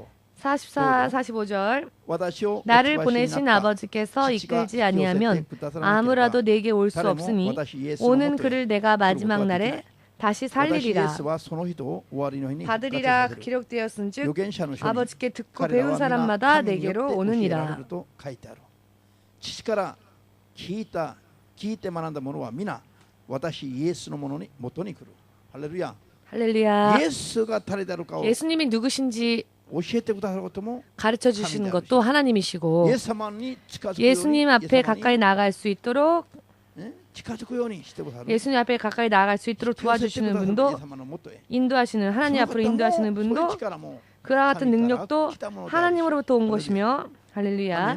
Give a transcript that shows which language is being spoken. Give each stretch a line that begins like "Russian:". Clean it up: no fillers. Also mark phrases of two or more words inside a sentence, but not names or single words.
Korean: 44, 45절 나를 보내신 아버지께서 이끌지 아니하면 아무라도 내게 올 수 없으니 오는 그를 내가 마지막 날에 다시 살리리라. 받으리라 기록되었은즉 아버지께 듣고 배운 사람마다 내게로 오느니라.
Japanese: 父から聞いて学んだ者は皆私イエスのもとに来る。할렐루야.
Korean: 할렐루야.
Japanese: 예수가誰であるかを
Korean: 예수님이 누구신지 가르쳐 주시는 것도 하나님이시고 예수님 앞에 가까이 나아갈 수 있도록 예수님 앞에 가까이 나아갈 수 있도록 도와주시는 분도 인도하시는 하나님 앞으로 인도하시는 분도 그와 같은 능력도 하나님으로부터 온 것이며 할렐루야.